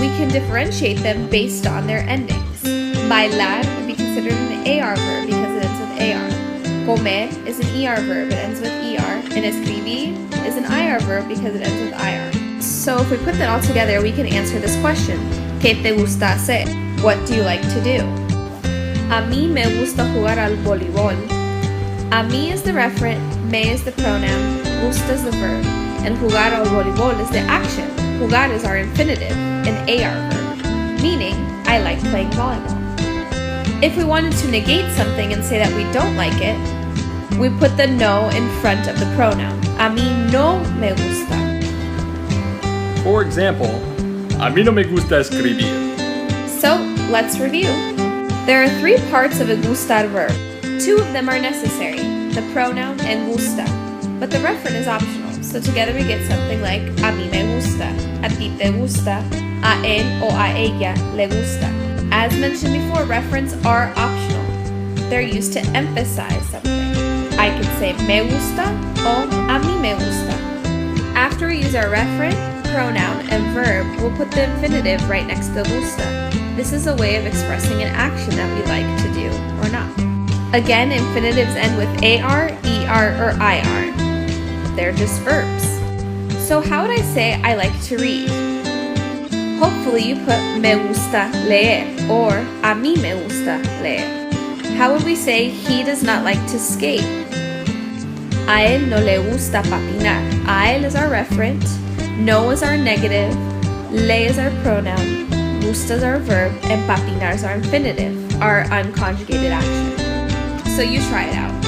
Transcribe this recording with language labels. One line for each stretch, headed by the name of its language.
English: We can differentiate them based on their endings. Bailar would be considered an AR verb because it ends with AR. Comer is an ER verb, it ends with ER. And escribir is an IR verb because it ends with IR. So if we put that all together, we can answer this question.
Spanish: ¿Qué te gusta hacer?
English: What do you like to do?
Spanish: A mí me gusta jugar al voleibol.
English: A mí is the referent, me is the pronoun, gusta is the verb, and jugar al voleibol is the action. Jugar is our infinitive, an AR verb, meaning I like playing volleyball. If we wanted to negate something and say that we don't like it, we put the no in front of the pronoun.
Spanish: A mí no me gusta.
English: For example,
Spanish: a mí no me gusta escribir.
English: So, let's review. There are three parts of a gustar verb. Two of them are necessary, the pronoun and gusta, but the referent is optional, so together we get something like
Spanish: a mí me gusta, a ti te gusta, a él o a ella le gusta.
English: As mentioned before, referents are optional. They're used to emphasize something. I can say
Spanish: me gusta o a mí me gusta.
English: After we use our referent, pronoun, and verb, we'll put the infinitive right next to gusta. This is a way of expressing an action that we like to do or not. Again, infinitives end with AR, ER, or IR. They're just verbs. So how would I say I like to read? Hopefully you put
Spanish: me gusta leer
English: or
Spanish: a mí me gusta leer.
English: How would we say he does not like to skate?
Spanish: A él no le gusta patinar.
English: A él is our referent, no is our negative, le is our pronoun, gusta is our verb, and patinar is our infinitive, our unconjugated action. So you try it out.